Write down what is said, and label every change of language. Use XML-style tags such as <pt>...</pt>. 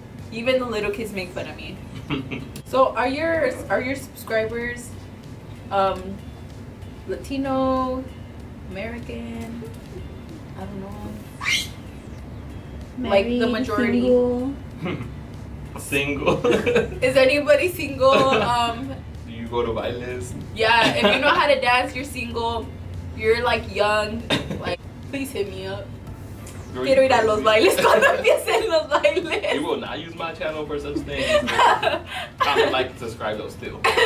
<en>Even the little kids make fun of me. So, are your subscribers Latino, American? I don't know. Like the majority. Single. Is anybody single? Do you go to bailes? Yeah, if you know how to dance, you're single. You're like young. Like, please hit me up.</en> <es>Quiero ir a los bailes cuando empiecen los bailes.</es> <en>You will not use my channel for such things. Comment, like, and subscribe though still.</en>